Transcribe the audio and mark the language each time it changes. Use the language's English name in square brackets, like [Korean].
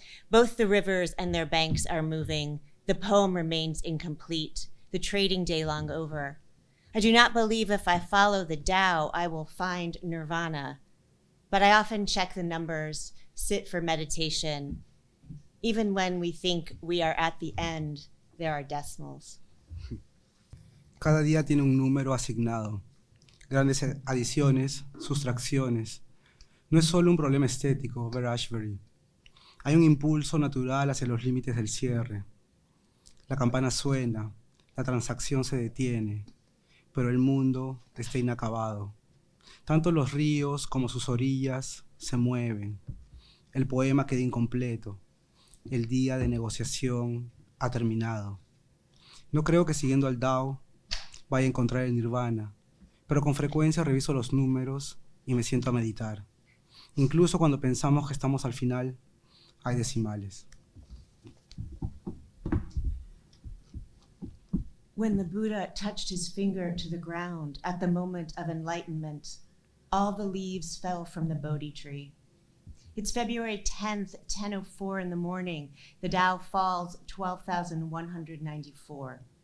[English] Both the rivers and their banks are moving. The poem remains incomplete, the trading day long over. I do not believe if I follow the Tao, I will find nirvana, but I often check the numbers, sit for meditation. Even when we think we are at the end, there are decimals. [Spanish] Cada día tiene un número asignado. Grandes adiciones, sustracciones. No es solo un problema estético, ver Ashbery. Hay un impulso natural hacia los límites del cierre. La campana suena, la transacción se detiene, pero el mundo está inacabado. Tanto los ríos como sus orillas se mueven. El poema queda incompleto. El día de negociación ha terminado. No creo que siguiendo al Tao vaya a encontrar el nirvana, pero con frecuencia reviso los números y me siento a meditar. Incluso cuando pensamos que estamos al final, hay decimales. [English] When the Buddha touched his finger to the ground at the moment of enlightenment, all the leaves fell from the Bodhi tree. It's February 10th, 10:04 in the morning. The Tao falls 12,194.